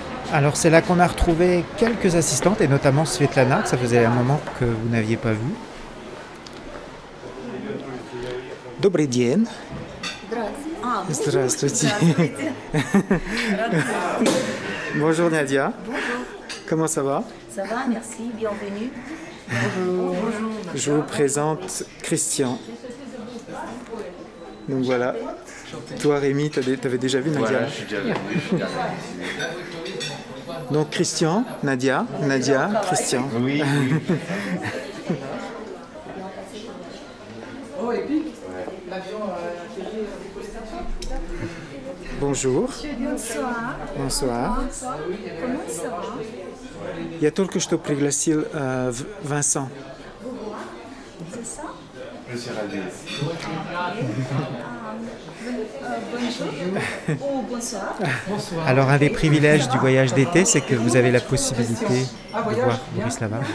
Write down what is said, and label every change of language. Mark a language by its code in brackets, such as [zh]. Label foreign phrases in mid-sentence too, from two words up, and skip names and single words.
[fr] Alors c'est là qu'on a retrouvé quelques assistantes, et notamment Svetlana, que ça faisait un moment que vous n'aviez pas vu. [ru] Добрый день. Здравствуйте. [fr] Bonjour Nadia. Bonjour. Comment ça va? Ça va, merci, bienvenue. Bonjour. Je vous présente Christian. Donc voilà. Toi Rémi, t'avais déjà vu Nadia? Voilà, je suis déjà venu. Donc Christian, Nadia, Christian. Oui, oui. Bonjour. Bonsoir. Bonsoir. Comment ça va? [ru] Я только что пригласил Vincent. [fr] C'est ça? Je suis ravi. Bonjour. Ou bonsoir. Alors un des privilèges du voyage d'été, c'est que vous avez la possibilité de voir Borislava.